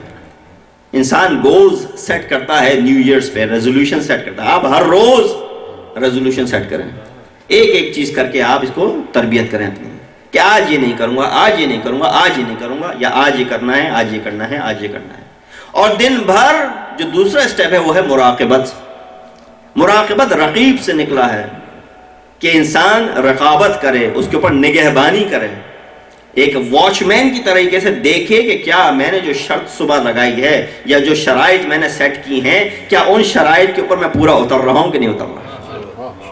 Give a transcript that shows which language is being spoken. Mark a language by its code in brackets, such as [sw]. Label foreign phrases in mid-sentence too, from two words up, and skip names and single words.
[ur] انسان [en] goals set [ur] کرتا ہے، [en] New Years [ur] پہ [en] resolution set [ur] کرتا ہے۔ آپ ہر روز [en] resolution set [ur] کریں، ایک ایک چیز کر کے آپ اس کو تربیت کریں اپنی، کہ آج یہ نہیں کروں گا، آج یہ نہیں کروں گا، آج یہ نہیں کروں گا، یا آج یہ کرنا ہے، آج یہ کرنا ہے، آج یہ کرنا ہے۔ اور دن بھر جو دوسرا اسٹیپ ہے وہ ہے مراقبت۔ مراقبت رقیب سے نکلا ہے کہ انسان رقابت کرے، اس کے اوپر نگہبانی کرے، ایک واچ مین کی طریقے سے دیکھے کہ کیا میں نے جو شرط صبح لگائی ہے یا جو شرائط میں نے سیٹ کی ہیں، کیا ان شرائط کے اوپر میں پورا اتر رہا ہوں کہ نہیں اتر رہا۔